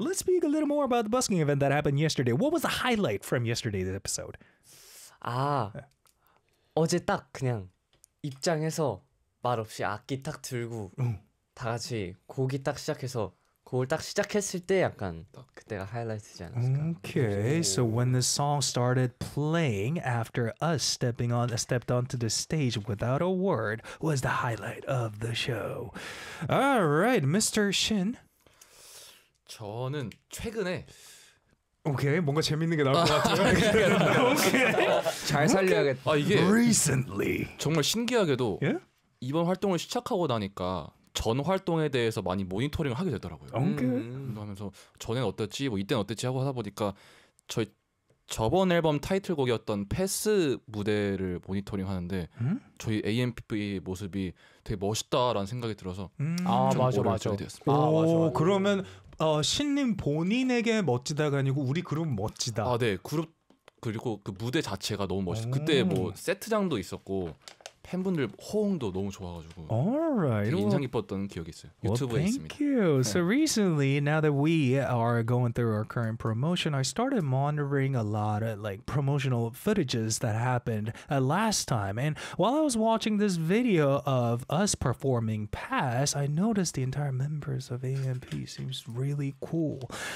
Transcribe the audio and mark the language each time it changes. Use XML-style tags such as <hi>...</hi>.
<en>Let's speak a little more about the busking event that happened yesterday. What was the highlight from yesterday's episode?</en> <ko>어제 딱 그냥 입장해서 말 없이 악기 딱 들고 다 같이 곡이 딱 시작해서 곡을 딱 시작했을 때 약간 그때가 하이라이트지 않았을까?</ko> <en>Okay, so when the song started playing after us stepped onto the stage without a word was the highlight of the show. All right, Mr. Shin.</en> <ko>저는 최근에 오케이 뭔가 재밌는 게 나올 것 같아요. 오케이 잘 살려야겠다. 아 이게</ko> <en>recently</en> <ko>정말 신기하게도. 이번 활동을 시작하고 나니까 전 활동에 대해서 많이 모니터링을 하게 되더라고요. 하면서 전엔 어땠지, 뭐 이때는 어땠지 하고 하다 보니까 저희 저번 앨범 타이틀곡이었던 패스 무대를 모니터링하는데 저희 AMP의 모습이 되게 멋있다라는 생각이 들어서 맞아 되었습니다. 그러면 신님 본인에게 멋지다가 아니고 우리 그룹 멋지다. 아 네, 그룹 그리고 그 무대 자체가 너무 멋있어. 그때 뭐 세트장도 있었고. 팬분들 호응도 너무 좋아가지고</ko> <en>right.</en> <ko>되게 인상 깊었던 기억이 있어요. 유튜브에</ko> <en>well, thank</en> <ko>있습니다.</ko> <en>You. So recently, now that we are going through our current promotion, I started monitoring a lot of like promotional footages that happened last time. And while I was watching this video of us performing Pass, I noticed the entire members of AMP seems really cool.</en>